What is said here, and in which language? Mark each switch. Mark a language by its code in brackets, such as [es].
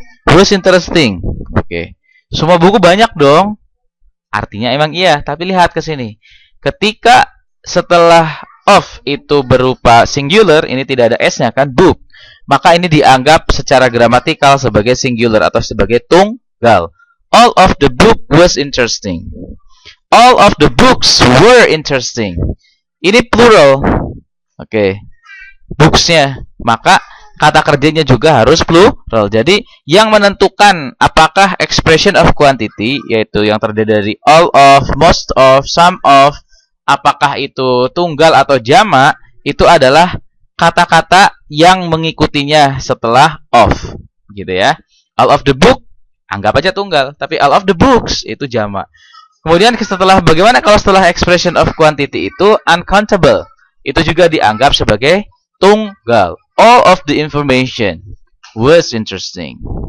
[en] Was interesting. [id] Oke. Semua buku banyak dong. Artinya emang iya, tapi lihat ke sini. Ketika setelah of itu berupa singular, ini tidak ada s-nya kan, book. Maka ini dianggap secara gramatikal sebagai singular atau sebagai tunggal. [en] All of the book was interesting. All of the books were interesting. [id] Ini plural. Oke. Books-nya. Maka kata kerjanya juga harus plural. Jadi yang menentukan apakah expression of quantity, yaitu yang terdiri dari all of, most of, some of, apakah itu tunggal atau jamak, itu adalah kata-kata yang mengikutinya setelah of, gitu ya. [en] All of the book, [id] anggap aja tunggal, tapi [en] all of the books [id] itu jamak. Kemudian setelah, bagaimana kalau setelah expression of quantity itu uncountable, itu juga dianggap sebagai tunggal. [en] All of the information was interesting.